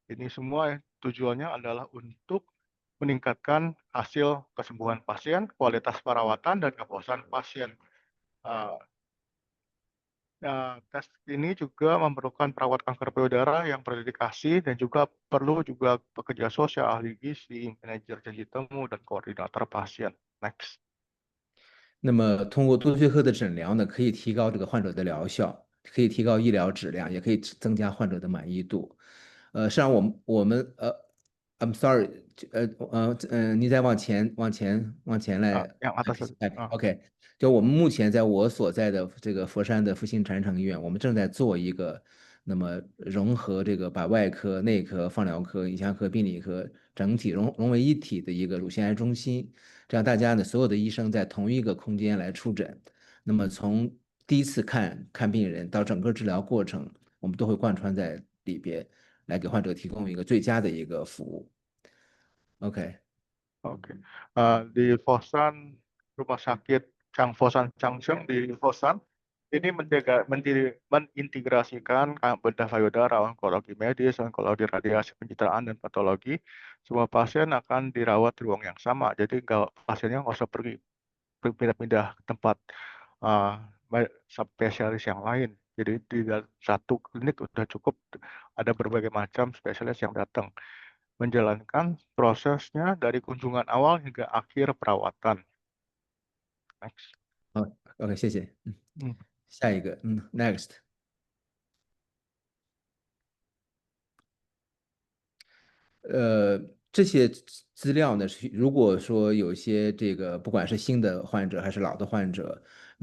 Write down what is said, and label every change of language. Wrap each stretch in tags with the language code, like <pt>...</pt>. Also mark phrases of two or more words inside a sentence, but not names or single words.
<id>Ini semua tujuannya adalah untuk meningkatkan hasil kesembuhan pasien, kualitas perawatan, dan kepuasan pasien. Uh, Tes ini juga memerlukan perawat kanker payudara yang berdedikasi dan juga perlu juga pekerja sosial, ahli gizi, manajer janji temu, dan koordinator pasien. Next.</id> <zh>那么通过多学科的诊疗呢，可以提高这个患者的疗效，可以提高医疗质量，也可以增加患者的满意度。</zh> <en>实际上 I'm sorry，</en> <zh>你再往前来</zh> <id>Yang atas tadi.</id> <zh>，OK，就我们目前在我所在的这个佛山的复兴传承医院，我们正在做一个那么融合这个把外科、内科、放疗科、影像科、病理科整体融为一体的一个乳腺癌中心。这样大家呢，所有的医生在同一个空间来出诊，那么从第一次看病人到整个治疗过程，我们都会贯穿在里边，来给患者提供一个最佳的一个服务。OK，</zh> <id>Oke. Di Fosan, Rumah Sakit Fosan Changcheng di Fosan, ini mengintegrasikan bedah payudara, onkologi medis, onkologi radiasi pencitraan, dan patologi. Semua pasien akan dirawat di ruang yang sama, jadi pasiennya nggak usah pergi pindah-pindah ke tempat uh, spesialis yang lain. Jadi di satu klinik udah cukup ada berbagai macam spesialis yang datang menjalankan prosesnya dari kunjungan awal hingga akhir perawatan. Next.</id> <zh>好，OK，谢谢。嗯下一个，Next。呃，这些资料呢，如果说有一些这个不管是新的患者还是老的患者，那</zh>